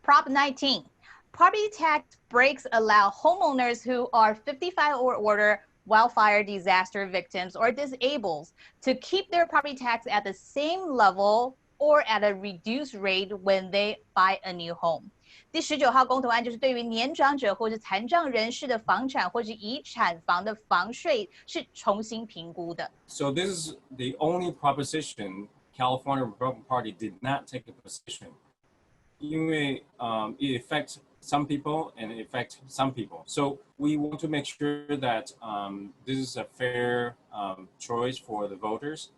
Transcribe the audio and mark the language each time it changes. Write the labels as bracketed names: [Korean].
[English] Prop 19, property tax breaks allow homeowners who are 55 or older wildfire disaster victims or disabled to keep their property tax at the same level or at a reduced rate when they buy a new home. [Chinese] 第19号公投案就是对于年长者或是残障人士的房产或是遗产房的房税是重新评估的。 [English] So this is the only proposition California Republican Party did not take a position. 因为it affects some people and it affects some people. So we want to make sure that this is a fair choice for the voters.